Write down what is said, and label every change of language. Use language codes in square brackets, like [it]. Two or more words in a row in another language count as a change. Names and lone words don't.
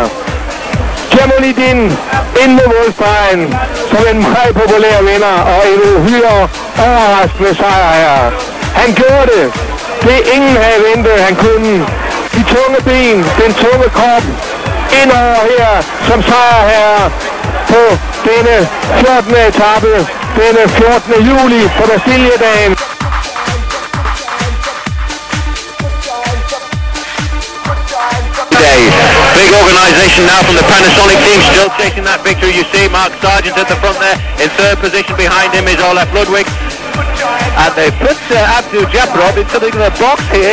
[da] Djamolidin ind mod målstregen som en meget populær vinder og en uhyre overraskende sejr her. Han gjorde det. Det ingen havde ventet, han kunne. De tunge ben, den tunge krop, indover her som sejr her på denne 14. etape, denne 14. juli på Bastiljedagen. [en] Big organisation now from the Panasonic team, still chasing that victory. You see Mark Sargent at the front there. In third position behind him is Olaf Ludwig. And they put Abdujabbarov in something of a box here.